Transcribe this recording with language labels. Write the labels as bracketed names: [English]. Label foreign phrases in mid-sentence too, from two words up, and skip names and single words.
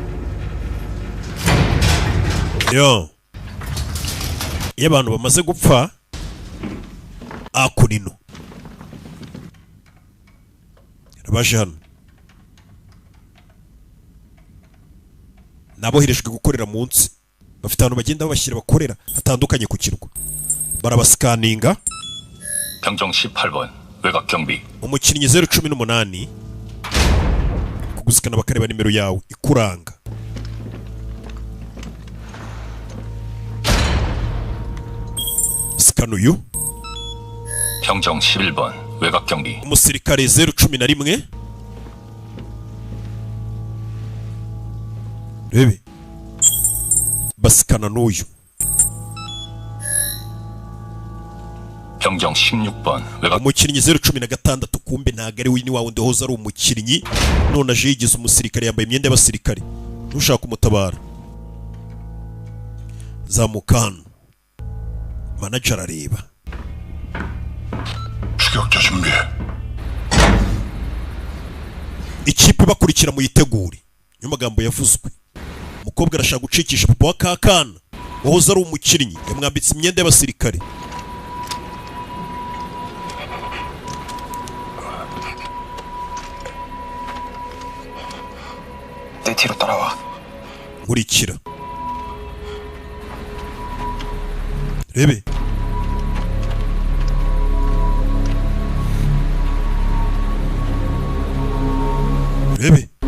[Kinyarwanda] Iyo abantu bamaze gupfa akurino rabaje hano naboherejwe gukorera munsi. Bafite abantu bagenda babashyira bakorera hatandukanye ku kirwa. Barabasikaninga. [Korean] 병정 18번 외곽 경비. [Kinyarwanda] umukinnyi 018 kugusikana bakareba nimero yawe ikuranga. Sikano uyu [Korean] 병정 11번 외곽 경비. [Kinyarwanda] umusirikare 011 rebe basikana n'uyu. [Korean] 병정 16번 외곽. [Kinyarwanda] umukinnyi 016 kumbe ntago ari wini wawe ndehoza ari umukinnyi none aje yigize umusirikare yambaye imyenda y'abasirikare. Ntushaka umutabara zamuka hano. Manager areba. [Korean] 추격자 준비해. [Kinyarwanda] Ikipe bakurikira muyitegure. Niyo magambo yavuzwe. Umukobwa arashaka gucikisha papa wa kakana wahoze ari umukinnyi yamwambitse imyenda y'abasirikare. [Korean] 내 뒤로 따라와. [Kinyarwanda] nkurikira. Rebe Rebe